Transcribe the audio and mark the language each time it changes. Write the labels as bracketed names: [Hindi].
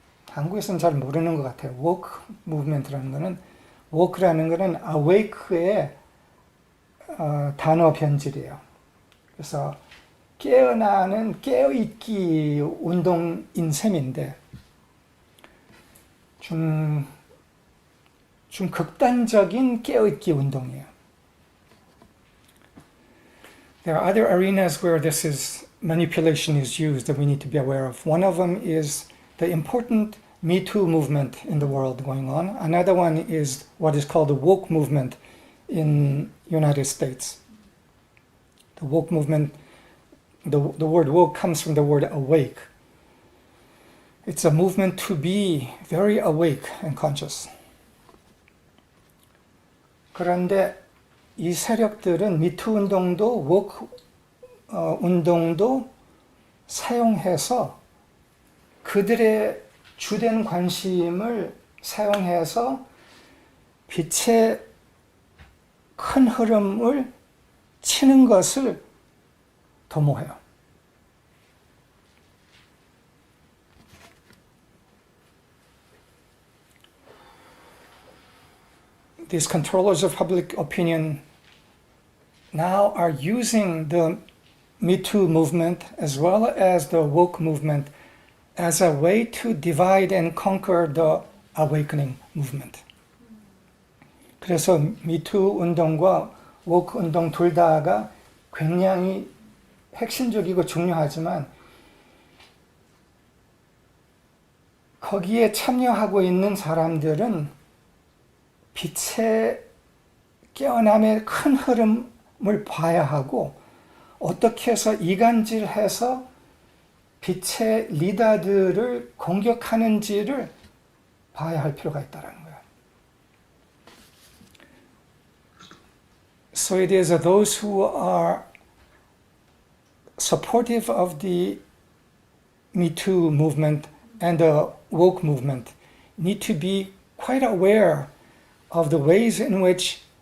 [Korean] 한국에서는 잘 모르는 것 같아요. woke movement라는 거는 woke라는 거는 awake의 단어 변질이에요. 그래서 깨어나는 깨어있기 운동인 셈인데 좀 극단적인 깨어있기 운동이에요. [English] There are other arenas where this manipulation is used that we need to be aware of. One of them is the important Me Too movement in the world going on. Another one is what is called the woke movement in United States. The woke movement, the word woke comes from the word awake. It's a movement to be very awake and conscious. [Korean] 그런데 이 세력들은 미투 운동도 woke 운동도 사용해서 그들의 주된 관심을 사용해서 빛의 큰 흐름을 치는 것을 도모해요. [English] These controllers of public opinion now are using the Me Too movement as well as the woke movement as a way to divide and conquer the awakening movement. [Korean] 그래서 Me Too 운동과 woke 운동 둘 다가 굉장히 핵심적이고 중요하지만 거기에 참여하고 있는 사람들은 빛의 깨어남의 큰 흐름을 봐야 하고 어떻게 해서 이간질해서 빛의 리더들을 공격하는지를 봐야 할 필요가 있다는 거예요. [English] So it is those who are supportive of the Me Too movement and the woke movement need to be quite aware of the ways in which